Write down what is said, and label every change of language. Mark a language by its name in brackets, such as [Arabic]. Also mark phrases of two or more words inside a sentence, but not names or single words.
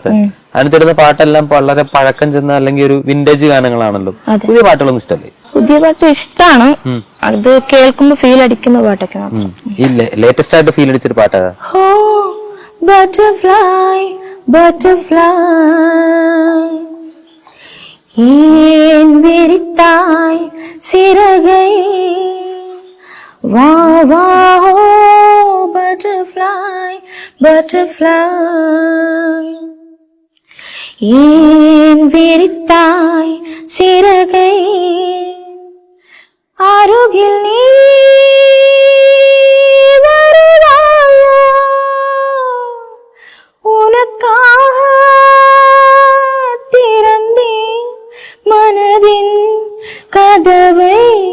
[Malayalam] അതിനകത്തിടുന്ന പാട്ടെല്ലാം വളരെ പഴക്കം ചെന്ന അല്ലെങ്കിൽ ഒരു വിന്റേജ് ഗാനങ്ങളാണല്ലോ. പുതിയ പാട്ടുകളൊന്നും ഇഷ്ടമല്ലേ? പുതിയ പാട്ട് ഇഷ്ടമാണ്, അത് കേൾക്കുമ്പോ ഫീൽ അടിക്കുന്ന പാട്ടൊക്കെ. ലേറ്റസ്റ്റ് ആയിട്ട് ഫീൽ അടിച്ചൊരു പാട്ടാ? [English] butterfly butterfly [Tamil] ஏன் விரித்தாய் சிறகை வா வா ஓ [English] butterfly butterfly [Tamil] ஏன் விரித்தாய் சிறகை அருகில் நீ வருவாயோ உனக்காக திறந்தேன் மனதின் கதவை.